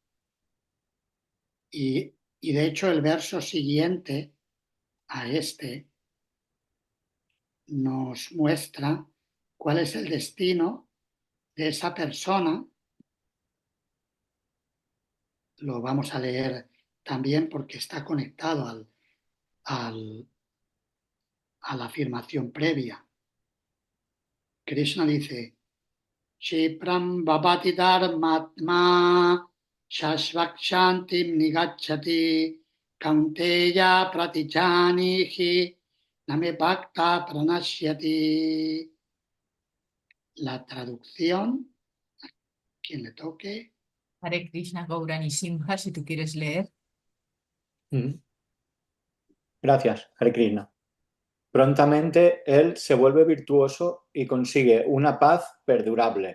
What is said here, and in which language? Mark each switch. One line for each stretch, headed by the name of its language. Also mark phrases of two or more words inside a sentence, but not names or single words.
Spanish: Y de hecho el verso siguiente a este nos muestra cuál es el destino de esa persona. Lo vamos a leer también porque está conectado a la afirmación previa. Krishna dice,
Sanskrit: Shipram Babati Dharmatma Shashvakshantim Nigachati Kaunteya Pratijanihi Name Bhakta Pranashyati.
Spanish: La traducción, a quien le toque. Hare Krishna Gaurani Simha, si tú quieres leer. Gracias, Hare Krishna. Prontamente él se vuelve virtuoso y consigue una paz perdurable.